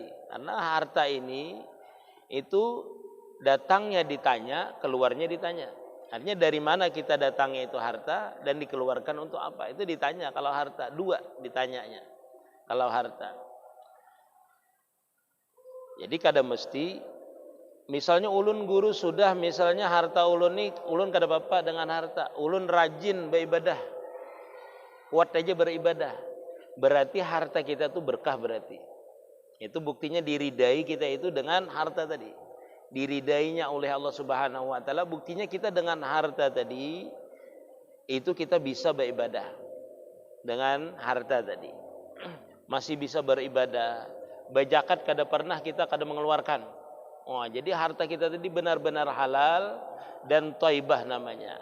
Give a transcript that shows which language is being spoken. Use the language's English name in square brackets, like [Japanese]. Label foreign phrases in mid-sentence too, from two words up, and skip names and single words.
[Indonesian] Karena harta ini itu datangnya ditanya, keluarnya ditanya. Artinya dari mana kita datangnya itu harta dan dikeluarkan untuk apa? Itu ditanya kalau harta. Dua ditanyanya kalau harta. [Banjar] Jadi kada mesti misalnya ulun guru sudah, misalnya harta ulun ni, ulun kada apa dengan harta. Ulun rajin beribadah, kuat aja beribadah. [Indonesian] Berarti harta kita tu berkah berarti. Itu buktinya diridai kita itu dengan harta tadi. Diridainya oleh Allah [Arabic] Subhanahu wa taala, [Indonesian] buktinya kita dengan harta tadi itu kita bisa beribadah. Dengan harta tadi masih bisa beribadah. Bajakat kada pernah kita kada mengeluarkan. Oh, jadi harta kita tadi benar-benar halal dan thaibah namanya.